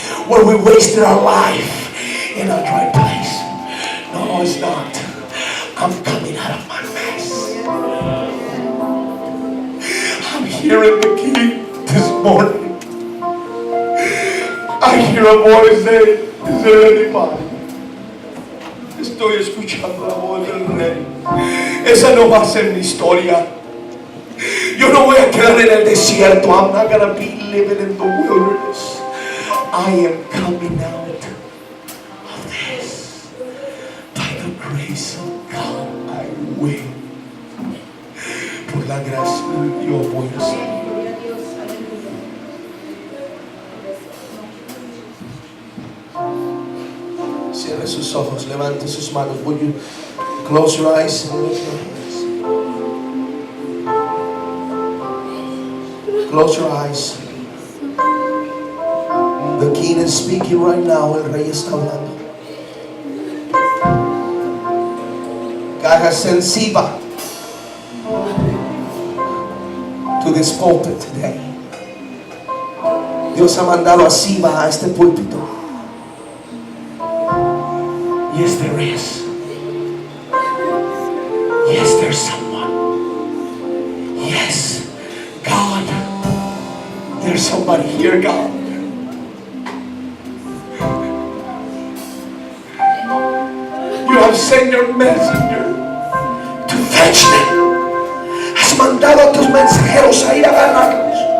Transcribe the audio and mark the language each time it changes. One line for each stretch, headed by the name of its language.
English: Where we wasted our life in a dry place. No, it's not. I'm coming out of my mess. I'm hearing the King this morning. I hear a voice say, is there anybody?
Spanish: Estoy escuchando la voz del Rey. Esa no va a ser mi historia. Yo no voy a quedar en el desierto.
English: I'm not going to be living in the wilderness. I am coming out of this. By the grace of God, I will.
Spanish: Por la gracia de Dios voy a salir. Cierre sus ojos, levante sus manos.
English: Would you close your eyes and lift your hands? Close your eyes. The King is speaking right now.
Spanish: El Rey está hablando.
English: God has sent Siba to this pulpit today.
Spanish: Dios ha mandado a Siba a este púlpito.
English: Yes, there is. Yes, there's someone. Yes, God. There's somebody here, God. You have sent your messenger to fetch them.
Spanish: Has mandado a tus mensajeros a ir a agarrarlos.